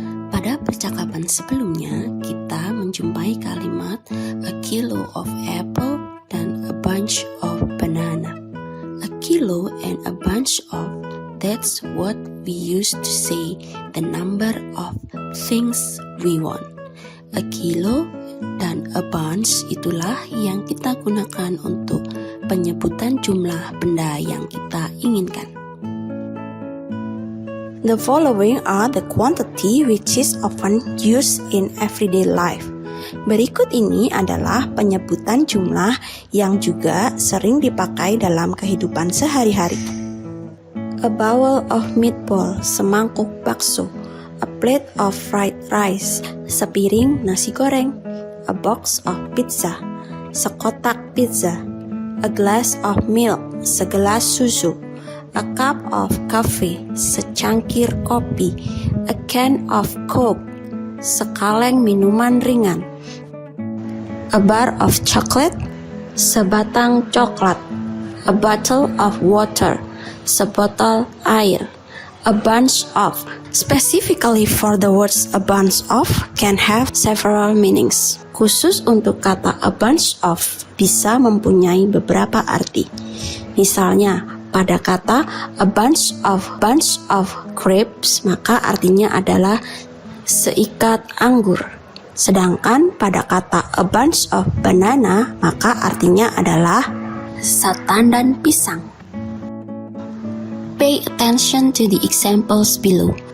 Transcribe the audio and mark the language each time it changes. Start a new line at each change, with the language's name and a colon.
Indonesian: Pada percakapan sebelumnya, kita menjumpai kalimat
English: a kilo of apple
Indonesian: dan
English: a bunch of banana. A kilo and a bunch of, that's what we used to say the number of things we want.
Indonesian: A kilo dan a bunch itulah yang kita gunakan untuk penyebutan jumlah benda yang kita inginkan.
English: The following are the quantity which is often used in everyday life.
Indonesian: Berikut ini adalah penyebutan jumlah yang juga sering dipakai dalam kehidupan sehari-hari.
English: A bowl of meatball,
Indonesian: semangkuk bakso.
English: A plate of fried rice,
Indonesian: sepiring nasi goreng.
English: A box of pizza,
Indonesian: sekotak pizza.
English: A glass of milk,
Indonesian: segelas susu.
English: A cup of coffee,
Indonesian: secangkir kopi.
English: A can of coke,
Indonesian: sekaleng minuman ringan.
English: A bar of chocolate,
Indonesian: sebatang coklat.
English: A bottle of water,
Indonesian: sebotol air.
English: A bunch of, specifically for the words a bunch of, can have several meanings.
Indonesian: Khusus untuk kata a bunch of bisa mempunyai beberapa arti. Misalnya, pada kata
English: a bunch of grapes,
Indonesian: maka artinya adalah seikat anggur. Sedangkan pada kata
English: a bunch of banana,
Indonesian: maka artinya adalah setandan pisang.
English: Pay attention to the examples below.